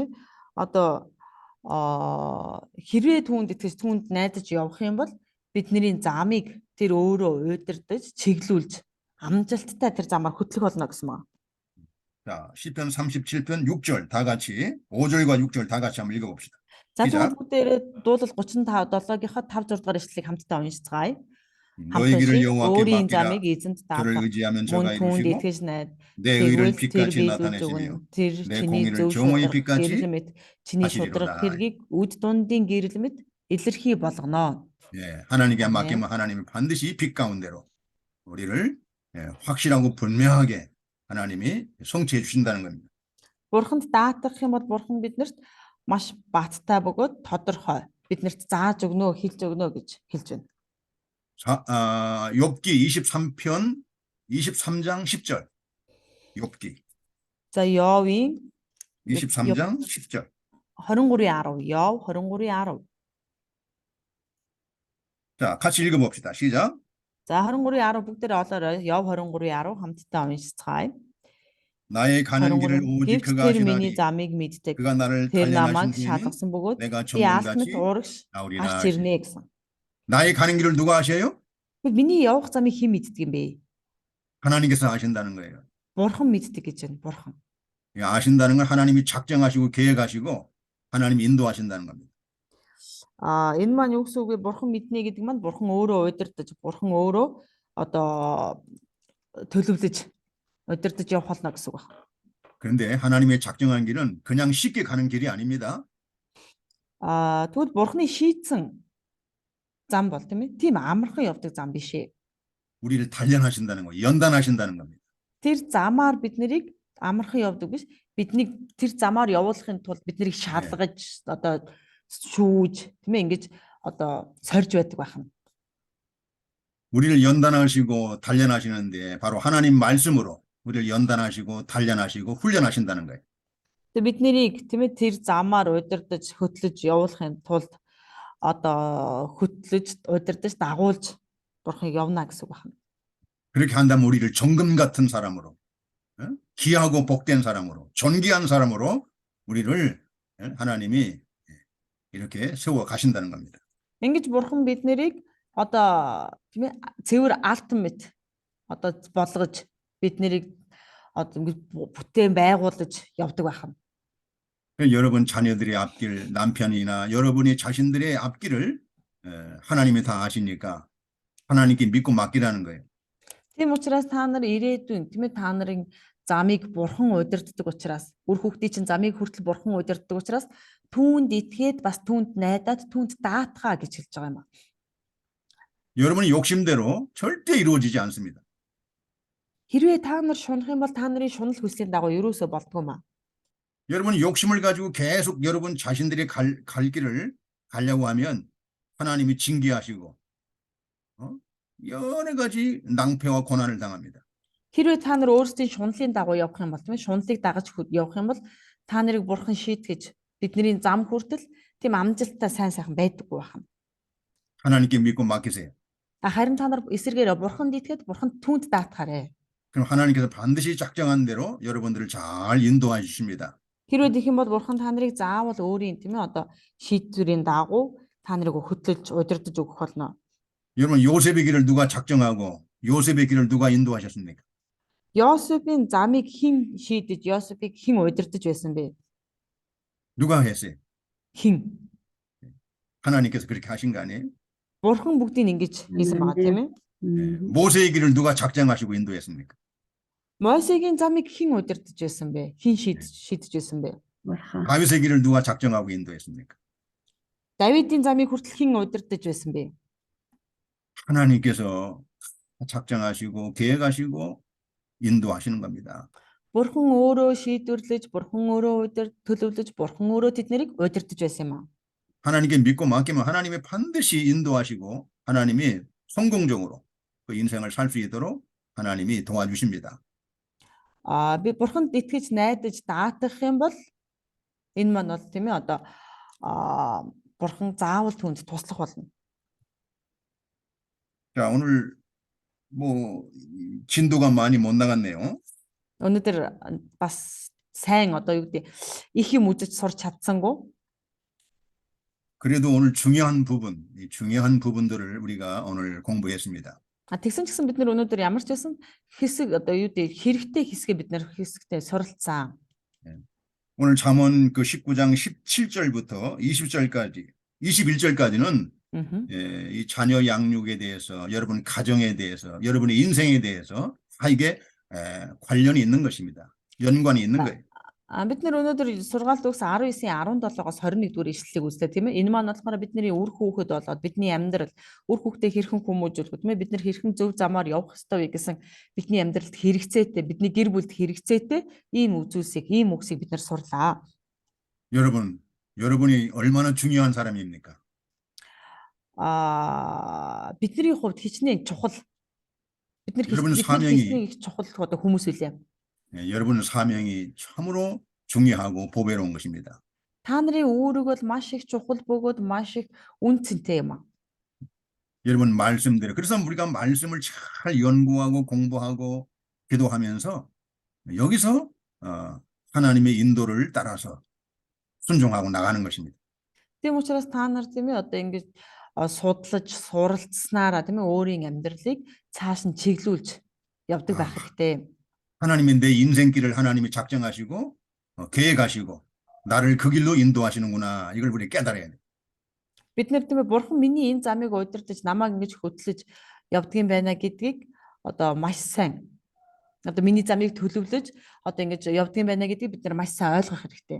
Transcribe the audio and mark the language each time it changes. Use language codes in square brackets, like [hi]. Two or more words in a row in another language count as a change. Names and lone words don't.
[mn] Одоо хэрвээ түүнд итгэж түүнд найдаж явах юм бол бидний замыг тэр өөрөө удирдах, чиглүүлж амжилттай тэр замаар хөтлөх болно гэсэн байна. [ko] 자, 시편 37편 6절 다 같이 5절과 6절 다 같이 한번 읽어봅시다. [mn] За [ko] 시작. [mn] тэгвэл бүгдээрээ дуулал 35 7-ийнхаа 5 6 дугаар эшлэлийг хамтдаа уншицгаая. [ko] 너희 길을 여호와께 [mn] өөрийн [ko] 맡기라. [mn] замыг эзэнт [ko] 저를 [mn] даатгах. [ko] 의지하면 [mn] Мөн [ko] 저가 [mn] түүнд [ko] 이루시고 [mn] итгэж найд. [ko] 내 의를 [mn] Тэгвэл тэр [ko] 빛같이 [mn] биелүүлж [ko] 나타내시며 [mn] өгнө. Тэр [ko] 내 [mn] чиний [ko] 공의를 [mn] зөв [ko] 정오의 [mn] шударга [ko] 빛같이 [mn] гэрэл мэт чиний шударга [ko] 하시리로다. [mn] хэргийг үд дундын гэрэл мэт илэрхий болгоно. [ko] 예, 하나님께 아멘. 맡기면 하나님은 반드시 빛 가운데로 우리를 확실하고 분명하게 하나님이 성취해 주신다는 겁니다. [mn] Бурханд даатгах юм бол бурхан биднэрт маш баттай бөгөөд тодорхой биднэрт зааж өгнө, хэлж өгнө гэж хэлж байна. [ko] 욥기 23편 23장 10절. 욥기 [mn] За Йовын [ko] 23장 10절. [mn] 23:10. Йов 23:10. [ko] 자, 같이 읽어봅시다. 시작. [mn] За 23:10 бүгдээрээ олоорой. Йов 23:10 хамтдаа уншицгаая. [ko] 나의 가는 길을 23. 오직 [mn] Гэвч [ko] 그가 [mn] тэр миний [ko] 아시나니 [mn] замыг мэддэг. [ko] 그가 나를 [mn] Тэр [ko] 단련하신 [mn] намайг [ko] 후에는 [mn] шалгасан бөгөөд [ko] 내가 [mn] би алхмад [ko] 전문같이 [mn] урагш [ko] 나오리라 [mn] гарч [ko] 하시니. [mn] ирнэ гэсэн. [ko] 나의 가는 길을 누가 아셔요? [mn] Миний явах замыг хэн мэддэг юм бэ? [ko] 하나님께서 아신다는 거예요. [mn] Бурхан мэддэг гэж байна. Бурхан. [ko] 예, 아신다는 건 하나님이 작정하시고 계획하시고 하나님이 인도하신다는 겁니다. [mn] Энэ маань юу гэсэн үг вэ? Бурхан мэднэ гэдэг маань бурхан өөрөө удирдах, бурхан өөрөө одоо төлөвлөж удирдах явах болно гэсэн үг байна. [ko] 그런데 하나님의 작정한 길은 그냥 쉽게 가는 길이 아닙니다. [mn] Тэгвэл бурханы шийдсэн зам бол тийм ээ. Тийм амархан явдаг зам биш ээ. [ko] 우리를 단련하신다는 거예요. 연단하신다는 겁니다. [mn] Тэр замаар бид нарыг амархан явдаг биш. Биднийг тэр замаар явуулахын тулд бид нарыг шалгаж одоо шүүж тийм ээ ингэж одоо сорж байдаг байна. [ko] 우리를 연단하시고 단련하시는데 바로 하나님 말씀으로 우리를 연단하시고 단련하시고 훈련하신다는 거예요. [mn] Тэгээ бид нарыг тийм ээ тэр замаар удирдах, хөтлөж явуулахын тулд одоо хөтлөж, удирдах, дагуулж бурхыг явна гэсэн үг байна. [ko] 그렇게 한다면 우리를 정금 같은 사람으로, 귀하고 복된 사람으로, 존귀한 사람으로 우리를 하나님이 이렇게 세워 가신다는 겁니다. [mn] Ингэж бурхан бид нарыг одоо тийм ээ цэвэр алтмит одоо болгож бид нарыг одоо ингэж бүтээн байгуулж явдаг байна. [ko] 여러분 자녀들의 앞길, 남편이나 여러분이 자신들의 앞길을 하나님이 다 아시니까 하나님께 믿고 맡기라는 거예요. [mn] Тийм учраас та нар ирээдүйн тийм ээ та нарын замыг бурхан удирддаг учраас үр хүүхдийн чинь замыг хүртэл бурхан удирддаг учраас түүнд итгээд бас түүнд найдаад түүнд даатгаа гэж хэлж байгаа юм аа. [ko] 여러분의 욕심대로 절대 이루어지지 않습니다. [mn] Хэрвээ та нар шунах юм бол та нарын шунал хүслийн дагуу ерөөсөө болдгоо маа. [ko] 여러분이 욕심을 가지고 계속 여러분 자신들의 갈 길을 가려고 하면 하나님이 징계하시고 여러 가지 낭패와 고난을 당합니다. [mn] Хэрвээ та нар өөрсдийн шунлын дагуу явах юм бол тийм ээ шунлыг дагаж явах юм бол та нарыг бурхан шийтгэж бидний зам хүртэл тийм амжилттай сайн сайхан байдаггүй байна. [ko] 하나님께 믿고 맡기세요. [mn] Харин та нар эсэргээр бурханд итгэхэд бурханд түүнд даатгаарэ. [ko] 그럼 하나님께서 반드시 작정한 대로 여러분들을 잘 인도해 주십니다. [mn] Хэрвээ тэгэх юм бол бурхан та нарыг заавал өөрийн тийм ээ одоо шийдвэрийн дагуу та нарыг хөтлөж удирдах өгөх болно. [ko] 여러분 요셉의 길을 누가 작정하고 요셉의 길을 누가 인도하셨습니까? [mn] Йосефийн замыг хэн шийдэж, Йосефийг хэн удирдах байсан бэ? [ko] 누가 했어요? [mn] Хэн? [ko] 하나님께서 그렇게 하신 거 아니에요? [mn] Бурхан бүгдийг ингэж хийсэн байгаа тийм ээ. [ko] 모세의 길을 누가 작정하시고 인도했습니까? [mn] Мосегийн замыг хэн удирдах байсан бэ? Хэн шийдэж байсан бэ? [ko] 다윗의 길을 누가 작정하고 인도했습니까? [mn] Давидын замыг хүртэл хэн удирдах байсан бэ? [ko] 하나님께서 작정하시고 계획하시고 인도하시는 겁니다. [mn] Бурхан өөрөө шийдвэрлэж, бурхан өөрөө төлөвлөж, бурхан өөрөө тэднийг удирдах байсан юм аа. [ko] 하나님께 믿고 맡기면 하나님이 반드시 인도하시고 하나님이 성공적으로 그 인생을 살 수 있도록 하나님이 도와주십니다. [mn] Би бурханд итгэж найдаж даатгах юм бол энэ маань бол тийм ээ одоо бурхан заавал түүнд туслах болно. [ko] 자, 오늘 뭐 진도가 많이 못 나갔네요. [mn] Өнөөдөр бас сайн одоо юу гэдэг их юм үзэж сурч чадсангүй. [ko] 그래도 오늘 중요한 부분, 이 중요한 부분들을 우리가 오늘 공부했습니다. [mn] Тэгсэн ч гэсэн бид нар өнөөдөр ямар ч байсан хэсэг одоо юу гэдэг хэрэгтэй хэсгээ бид нар хэсэгтээ суралцсан. [ko] 오늘 잠언 그 19장 17절부터 20절까지 21절까지는 이 자녀 양육에 대해서 여러분 가정에 대해서 여러분의 인생에 대해서 다 이게 관련이 있는 것입니다. 연관이 있는 거예요. [mn] Бид нар өнөөдөр сургаалт өгсөн 19-ийн 17-оос 21 дугаар ишлэлийг үзлээ тийм ээ. Энэ маань болохоор бидний үр хүүхэд болоод бидний амьдрал үр хүүхдээ хэрхэн хүмүүжүүлэх тийм ээ. Бид нар хэрхэн зөв замаар явах ёстой вэ гэсэн бидний амьдралд хэрэгцээтэй, бидний гэр бүлд хэрэгцээтэй ийм үзүүлсийг, ийм үгсийг бид нар сурлаа. [ko] 여러분이 얼마나 중요한 사람입니까? [mn] Бидний хувьд хичнээн чухал. Бид нар [ko] 여러분 사명이 [mn] чухал одоо хүмүүс үлээ. [ko] 여러분의 사명이 참으로 중요하고 보배로운 것입니다. [mn] Та нарын үүрэг бол маш их чухал бөгөөд маш их үнцэнтэй юм аа. [ko] 여러분 말씀대로 그래서 우리가 말씀을 잘 연구하고 공부하고 기도하면서 여기서 하나님의 인도를 따라서 순종하고 나가는 것입니다. [mn] Тийм учраас та нар тийм ээ одоо ингэж судлаж, суралцснараа тийм ээ өөрийн амьдралыг цааш нь чиглүүлж явдаг байх [ko] 아, [mn] хэрэгтэй. [ko] 하나님의 내 인생길을 하나님이 작정하시고 계획하시고 나를 그 길로 인도하시는구나. 이걸 우리 깨달아야 돼. [mn] Бид нэр тийм ээ бурхан миний энэ замыг удирдах намайг ингэж хөтлөж явдгийн байна гэдгийг одоо маш сайн одоо миний замыг төлөвлөж одоо ингэж явдгийн байна гэдгийг бид нар маш сайн ойлгох хэрэгтэй.